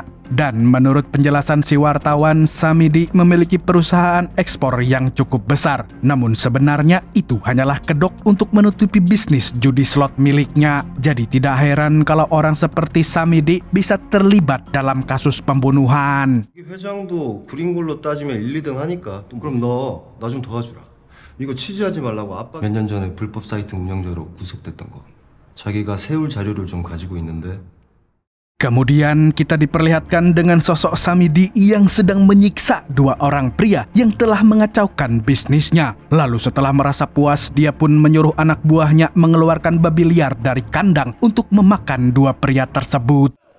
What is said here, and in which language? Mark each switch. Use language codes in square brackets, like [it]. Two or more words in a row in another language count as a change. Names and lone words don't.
[id] Dan menurut penjelasan si wartawan, Samidi memiliki perusahaan ekspor yang cukup besar. Namun sebenarnya itu hanyalah kedok untuk menutupi bisnis judi slot miliknya. Jadi tidak heran kalau orang seperti Samidi bisa terlibat dalam kasus pembunuhan. [ko] 회장도 구린 걸로 따지면 1, 2등 하니까 그럼 너 나 좀 도와주라. 이거 취재하지 말라고 아빠 몇 년 전에 불법 사이트 운영자로 구속됐던 거. 자기가 세울 자료를 좀 가지고 있는데. [id] Kemudian kita diperlihatkan dengan sosok Samidi yang sedang menyiksa dua orang pria yang telah mengacaukan bisnisnya. Lalu setelah merasa puas, dia pun menyuruh anak buahnya mengeluarkan babi liar dari kandang untuk memakan dua pria tersebut.